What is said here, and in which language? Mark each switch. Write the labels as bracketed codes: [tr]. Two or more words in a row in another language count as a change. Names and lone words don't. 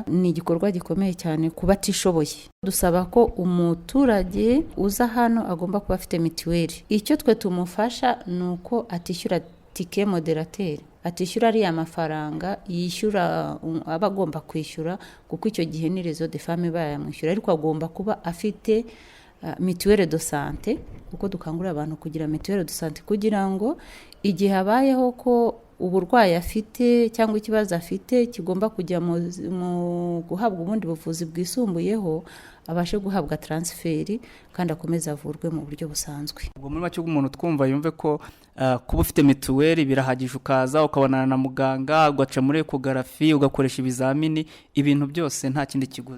[rw] Ni igikorwa gikomeye cyane kuba atishoboye. Dusaba ko umuturage uza hano agomba kuba afite mituweli. Icyo twe tumufasha ni uko atishyura [fr] tike moderateur, [rw] atishyura ariya mafaranga yishyura aba agomba kwishyura, kuko icyo gihe ni Réseau des Femmes bayamwishyura, ariko agomba kuba afite mituweli [fr] de santé, [rw] kuko dukangurira abantu kugira mituweli [fr] de santé [rw] kugira ngo igihe habayeho ko uburwayi afite cyangwa ikibazo afite kigomba kujya mu guhabwa ubundi buvuzi bwisumbuyeho, abashe guhabwa transferi kandi akomeza avurwe mu buryo busanzwe. Ubwo muri make umuntu twumva yumve ko kuba ufite mituweli birahagije, ukaza ukabonana na muganga, ugaca muri ecography, ugakoresha ibizamini, ibintu byose nta kindi kiguzi.